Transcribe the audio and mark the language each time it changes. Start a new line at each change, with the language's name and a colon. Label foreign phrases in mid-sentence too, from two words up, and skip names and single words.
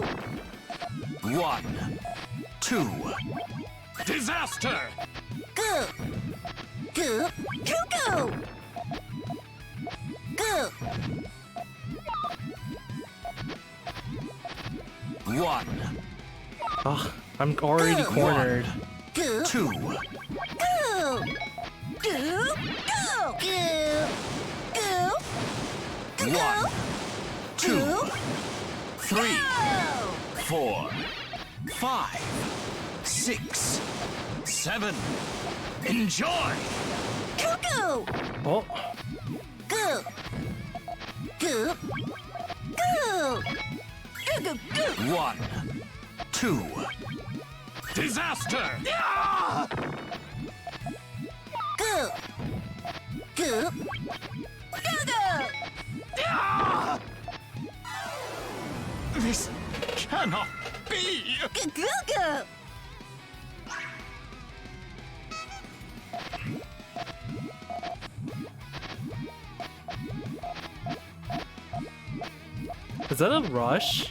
English: 1. 2. Disaster! Go! Go! Cuckoo! Go! 1. Ugh, I'm already cornered. Go! 2. Go! Go! Go! Go! Go! 1. 2. 3. 4. 5. 6. 7. Enjoy! Cuckoo! Oh, Go! Go! Go! Go! Go! Go! 1. 2. Disaster! Ah! Go! Go! Go! Go! Ah! This cannot be! Go! Go! Go! is that a rush?